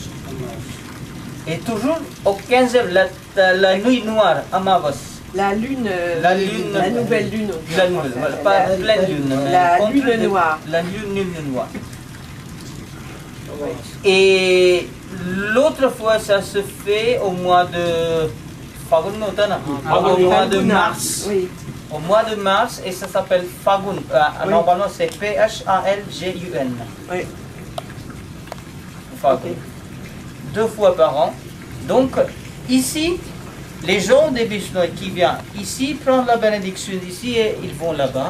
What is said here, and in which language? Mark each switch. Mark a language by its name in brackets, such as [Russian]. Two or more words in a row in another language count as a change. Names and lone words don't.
[French] Et toujours au 15e, la nuit noire, Amavas. La lune, La lune, la nouvelle lune. La nouvelle, voilà, pas pleine lune. mais La contre lune noire. La lune noire. Et l'autre fois, ça se fait au mois de Fagun [Hindi] होता है ना, [French] Fagun, au mois de Faguna. mars. Oui. Au mois de mars, et ça s'appelle Fagun. Oui. Normalement, c'est Phalgun. Oui. Fagun. Ok. 2 fois par an. Donc, ici, les gens des Bishnoi qui viennent ici prennent la bénédiction ici et ils vont là-bas.